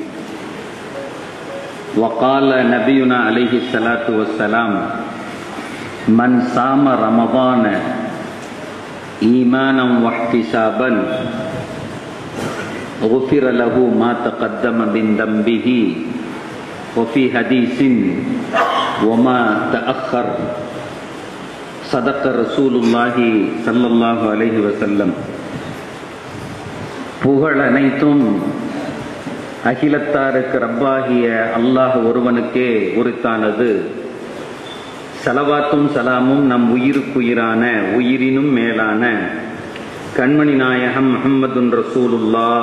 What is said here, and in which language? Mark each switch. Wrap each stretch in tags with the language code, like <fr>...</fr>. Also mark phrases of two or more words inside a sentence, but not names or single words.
<ar>وقال نبينا عليه الصلاة والسلام من صام رمضان إيمانا واحتسابا غفر له ما تقدم من ذنبه وفي حديث وما تأخر. صدق رسول الله صلى الله عليه وسلم.</ar> <ta>புகழ் அனைத்தும் அகிலத்தாருக்கு ரப்பாகிய அல்லாஹ் ஒருவனுக்கே உரித்தானது. சலவாத்தும் சலாமும் நம் உயிருக்குயிரான உயிரினும் மேலான கண்மணி நாயகம்</ta> <ar>محمد رسول الله</ar>